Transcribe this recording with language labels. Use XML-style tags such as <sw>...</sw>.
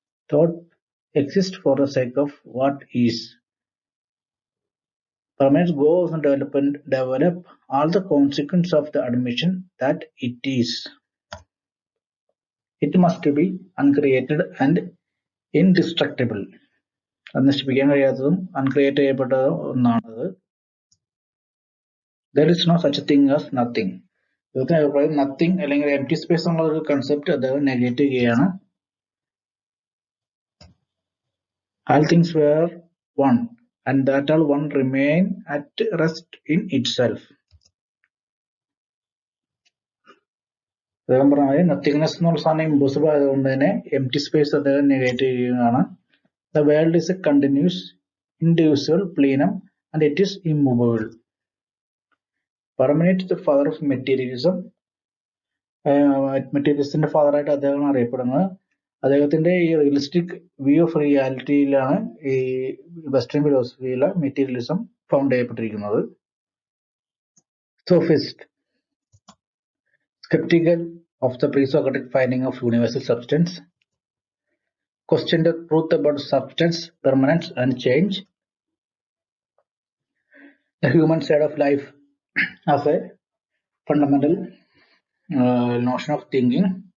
<en>Thought exists for the sake of what is. Parmenides goes and develop all the consequences of the admission that it is. It must be uncreated and indestructible.</en> <ml>അത് നശിപ്പിക്കാൻ കഴിയാത്തതും അൺക്രിയേറ്റ് ചെയ്യപ്പെട്ടതും ഒന്നാണത്.</ml> <en>There is no such thing as nothing.</en> <ml>Nothing അല്ലെങ്കിൽ M T space എന്നുള്ള ഒരു concept അദ്ദേഹം negate ചെയ്യുകയാണ്.</ml> <en>All things were one and that all one remain at rest in itself.</en> <ml>അദ്ദേഹം പറഞ്ഞാൽ nothingness എന്നുള്ള സാധനം ഇമ്പോസിബിൾ ആയതുകൊണ്ട് തന്നെ എം ടി സ്പേസ് അദ്ദേഹം നെഗേറ്റ് ചെയ്യുകയാണ്.</ml> <en>The world is a continuous, indivisible plenum and it is immovable. Parmenides, the father of materialism,</en> <ml>മെറ്റീരിയലിസ്റ്റിന്റെ father ആയിട്ട് അദ്ദേഹം അറിയപ്പെടുന്നത്. അദ്ദേഹത്തിന്റെ ഈ റിയലിസ്റ്റിക് വ്യൂ ഓഫ് റിയാലിറ്റിയിലാണ് ഈ western ഫിലോസഫിയിലെ materialism found ചെയ്യപ്പെട്ടിരിക്കുന്നത്.</ml> <en>Sophist, skeptical of the pre-Socratic finding of universal substance, questioned the truth about substance, permanence, and change, the human side of life as a fundamental notion of thinking.</en>